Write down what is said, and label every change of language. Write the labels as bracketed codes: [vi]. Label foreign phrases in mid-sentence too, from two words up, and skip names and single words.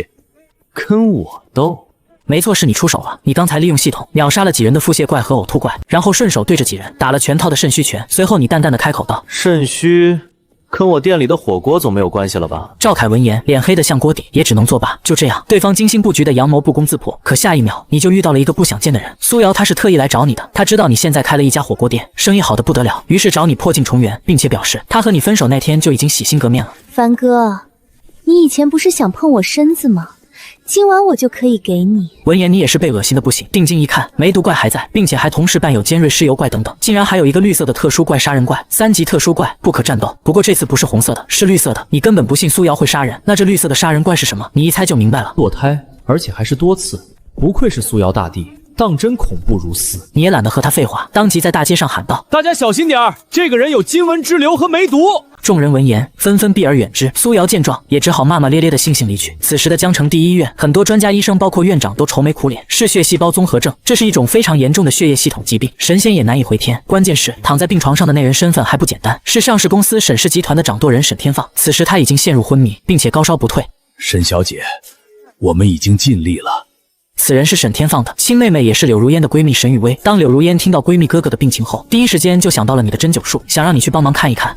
[zh] 跟我鬥？沒錯，是你出手了。你剛才利用系統秒殺了幾人的腹瀉怪和嘔吐怪，然後順手對着幾人打了全套的腎虛拳。隨後你淡淡的開口道： 腎虛跟我店裡的火鍋總沒有關係了吧？趙凱聞言，臉黑得像鍋底，也只能作罷。就這樣，對方精心布局的陽謀不攻自破。可下一秒，你就遇到了一個不想見的人。蘇瑤，他是特意來找你的。他知道你現在開了一家火鍋店，生意好得不得了，於是找你破鏡重圓，並且表示他和你分手那天就已經洗心革面了。凡哥，你以前不是想碰我身子嗎？今晚我就可以給你。聞言，你也是被惡心的不行。定睛一看，梅毒怪還在，並且還同時伴有尖銳屍油怪等等，竟然還有一個綠色的特殊怪杀人怪，3級特殊怪，不可戰鬥。不過這次不是紅色的，是綠色的。你根本不信蘇瑤會殺人，那這綠色的殺人怪是什麼？你一猜就明白了。墮胎，而且還是多次，不愧是蘇瑤大帝，當真恐怖如斯。你也懒得和他廢話，當即在大街上喊道：“ 大家小心點兒，這個人有金蚊之流和梅毒。” 眾人聞言，紛紛避而遠之。蘇瑤見狀，也只好罵罵咧咧的悻悻離去。此時的江城第一醫院，很多專家醫生，包括院長，都愁眉苦臉。嗜血細胞綜合症，這是一種非常嚴重的血液系統疾病，神仙也難以回天。關鍵是，躺在病床上的那人身份還不簡單，是上市公司沈氏集團的掌舵人沈天放。此時他已經陷入昏迷，並且高燒不退。沈小姐，我們已經盡力了。此人是沈天放的親妹妹，也是柳如煙的閨蜜沈雨薇。當柳如煙聽到閨蜜哥哥的病情後，第一時間就想到了你的针灸術，想讓你去幫忙看一看。